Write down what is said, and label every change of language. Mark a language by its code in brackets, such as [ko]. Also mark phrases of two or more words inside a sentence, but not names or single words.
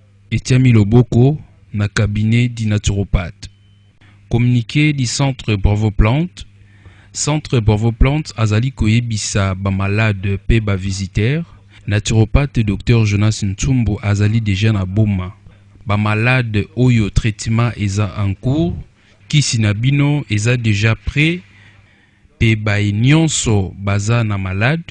[ln] Etiami Loboko na [fr] cabinet du naturopathe. Communiqué du centre Bravo Plante. [ln] Centre Bravo Plante azali koyebisa ba malade pe ba visiteur. Naturopathe Dr Jonas Ntumbo azali déjà na boma. Ba malade oyo traitement eza [fr] en cours. [ln] Kisi na bino eza [fr] déjà prêt. [ln] Pe ba nyonso baza na malade.